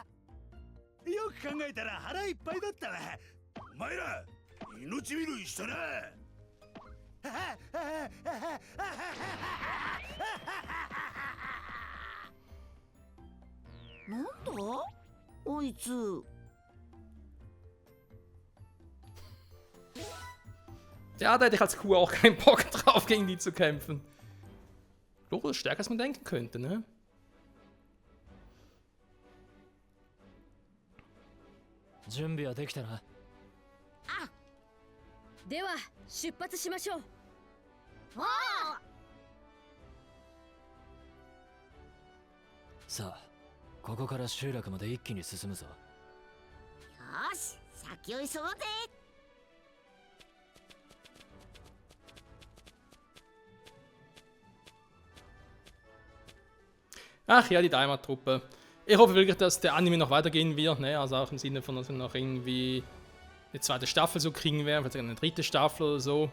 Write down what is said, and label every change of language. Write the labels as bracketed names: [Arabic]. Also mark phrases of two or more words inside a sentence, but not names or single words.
[Japanese] よく考えたら腹いっぱいだったな。お前ら命拾いしたな。なんだこいつ。 [German] Ja, da hätte ich als Kuh auch keinen Bock drauf, gegen die zu kämpfen. Loro ist stärker, als man denken könnte, ne? [Japanese] 準備はできたな。では出発しましょう。おお。さあ、ここから集落まで一気に進むぞ。よし、先を急ごうぜ。 [German] Ach ja, die Daima-Truppe. Ich hoffe wirklich, dass der Anime noch weitergehen wird, ne? Also auch im Sinne von, dass wir noch irgendwie eine zweite Staffel so kriegen werden, vielleicht eine dritte Staffel oder so.